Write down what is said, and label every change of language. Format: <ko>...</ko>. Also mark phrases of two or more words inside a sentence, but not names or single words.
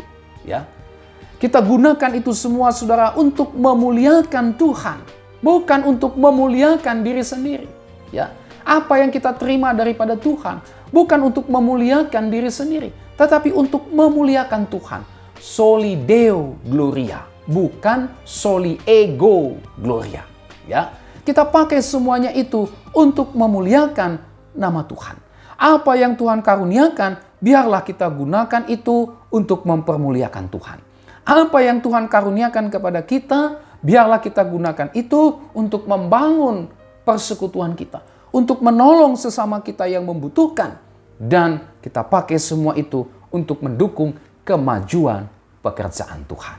<id>Ya, kita gunakan itu semua, saudara, untuk memuliakan Tuhan, bukan untuk memuliakan diri sendiri. Ya, apa yang kita terima daripada Tuhan bukan untuk memuliakan diri sendiri, tetapi untuk memuliakan Tuhan.</id> <la>Soli Deo Gloria, bukan soli ego gloria.</la> <id>Ya, kita pakai semuanya itu untuk memuliakan nama Tuhan. Apa yang Tuhan karuniakan, biarlah kita gunakan itu untuk mempermuliakan Tuhan. Apa yang Tuhan karuniakan kepada kita, biarlah kita gunakan itu untuk membangun persekutuan kita, untuk menolong sesama kita yang membutuhkan, dan kita pakai semua itu untuk mendukung kemajuan pekerjaan Tuhan.</id>